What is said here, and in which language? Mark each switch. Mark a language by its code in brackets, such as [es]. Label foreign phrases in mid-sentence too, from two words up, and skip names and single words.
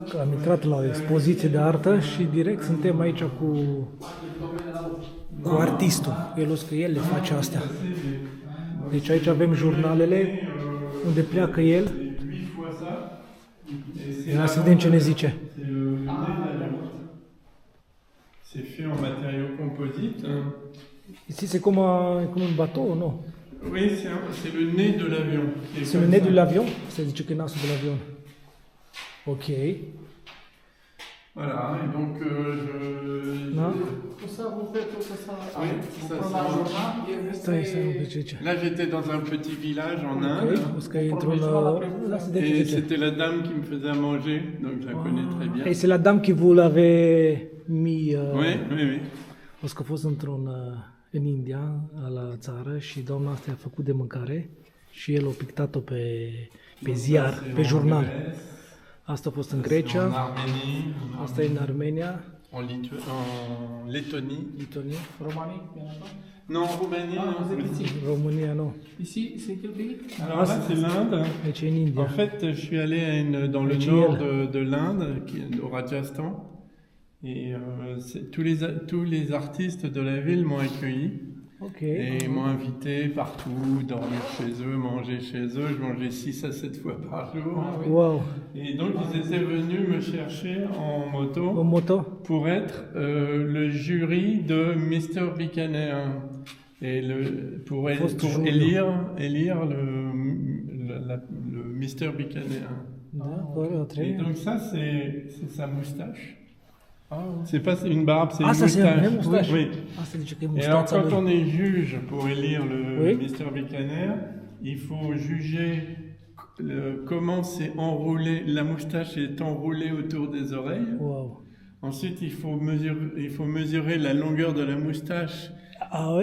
[ro] Am intrat la o expoziție de artă și direct suntem aici cu artistul. El o că el le face astea. Deci aici avem jurnalele unde pleacă el. Ia să vedem ce ne zice. [fr] C'est fait en matériaux composites. Ici c'est comme un bateau, non? Oui, c'est le nez de l'avion. C'est le nez de l'avion? [ro] Se zice că e nasul [fr] de l'avion. [ro] Ok. [fr] Voilà, et donc Non? Tout ça, vous faites tout ça. Oui, Vous ça, prenez c'est la un- journal et vous [ro] Stai să nu [fr] faites... [ro] pe ce. [fr] Là, j'étais dans un petit village en Ok. Inde. [ro] O să că e într-un... Lasă de [fr] Et [ro] ce zice. [fr] c'était la dame qui me faisait à manger, donc je la connais très bien. Et c'est la dame qui vous l'avait mis... Oui, oui, oui. [ro] O să că a fost în India, la țară, și doamna asta a făcut de mâncare și el a pictat-o pe ziar, [fr] Ça, c'est [ro] pe [fr] en [ro] jurnal. [fr] Grèce, [ro] Asta a fost în [fr] c'est en [ro] Grecia, [fr] Arménie, [ro] asta e în Armenia, [fr] en Lettonie. [ro] Lituania, [fr] Roumanie, bien sûr. Non, en Roumanie, Ah, vous êtes non. ici. [ro] România nu. [fr] Ici, c'est quel pays? Alors là, c'est l'Inde. [ro] Deci e în India. [fr] En fait, je suis allé dans le [ro] Deci [fr] nord [ro] el. [fr] de l'Inde, au Rajasthan, et tous les artistes de la ville m'ont accueilli Ok. et m'ont invité partout, dormir chez eux, manger chez eux. Je mangeais 6 à 7 fois par jour. Wow. Et donc, ils étaient venus me chercher en Un moto moto? pour être le jury de Mister Bikaner. Et pour élire le Mister Bikaner. D'accord, très Et bien. donc ça, c'est sa moustache. C'est pas une barbe, c'est Ah, une ça c'est un moustache. vrai moustache? Oui. [ro] Asta zice că e [fr] Et alors, [ro] mustața [fr] quand [ro] lui. [fr] on est juge pour élire le Oui. Mister Bikaner, il faut juger comment c'est enroulé, la moustache est enroulée autour des oreilles. Wow. Ensuite, il faut mesurer la longueur de la moustache. Ah ouais?